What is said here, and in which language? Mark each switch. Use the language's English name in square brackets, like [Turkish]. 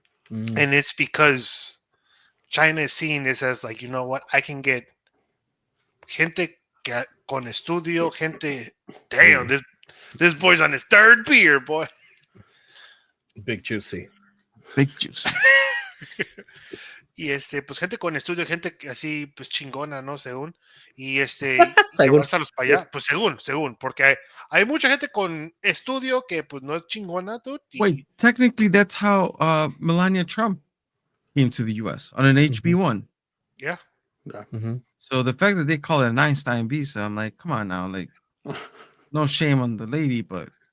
[English] Mm. And it's because China is seeing this as like, you know what? I can get [Spanish] gente con estudio, gente. [English] Damn, this boy's on his third beer, boy. Big juicy. Big juice. [Spanish] Y pues gente con estudio, gente así, pues chingona, ¿no? Según. Y Según. llevárselos para allá, pues según, porque hay mucha gente con estudio que pues no es chingona, dude. [English] Wait, technically, that's how Melania Trump came to the U.S. on an HB1. Yeah. Mm-hmm. So the fact that they call it an Einstein visa, I'm like, come on now, like, no shame on the lady, but